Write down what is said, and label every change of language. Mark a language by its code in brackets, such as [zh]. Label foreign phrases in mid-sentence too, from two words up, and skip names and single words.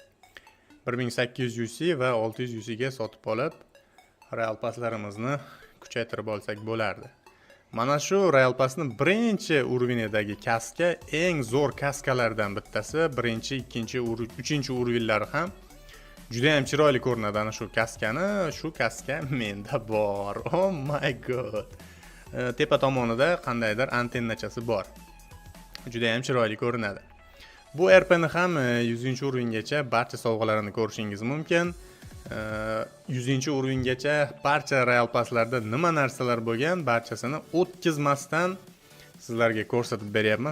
[uz] 1800 UC va 600 UC ga sotib olib, Royal Passlarimizni kuchaytirib olsak bo'lardi. Mana shu Royal Passning birinchi urinidagi kaska eng zo'r kaskalardan bittasi. Birinchi, ikkinchi, uchinchi urinlari ham juda ham chiroyli ko'rinadi. Ana shu kaska menda bor. [en] Oh my god. [uz] Tepa tomonida qandaydir antennachasi bor. Juda ham chiroyli ko'rinadi. Bu RPni ham 100-uringacha barcha sovg'alarini ko'rishingiz mumkin. 100-uringacha barcha Royal Passlarda nima narsalar bo'lgan, barchasini o'tkazmasdan sizlarga ko'rsatib beryapman.